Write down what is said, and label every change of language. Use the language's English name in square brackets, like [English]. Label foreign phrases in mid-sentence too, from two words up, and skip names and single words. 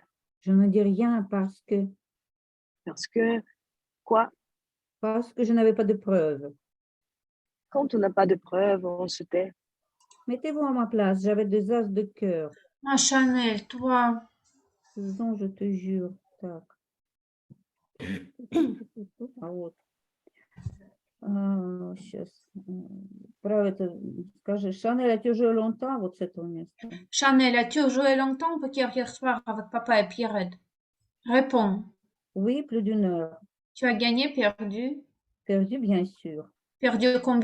[French] Je ne dis rien parce que... Parce que, quoi? Parce que je n'avais pas de preuves. Quand on n'a pas de preuves, on se tait. Mettez-vous à ma place, j'avais des as de cœur. Ah, Chanel, toi. Susan, je te jure. [Russian] Так. А вот. Сейчас. Про это скажи. [French] Chanel, as-tu joué longtemps [Russian] вот с этого места? [French] Chanel, as-tu joué longtemps au poker hier soir avec papa et Pierrette? Réponds. Oui, plus d'1 heure. Tu as gagné, perdu? Perdu, bien sûr. Perdu combien?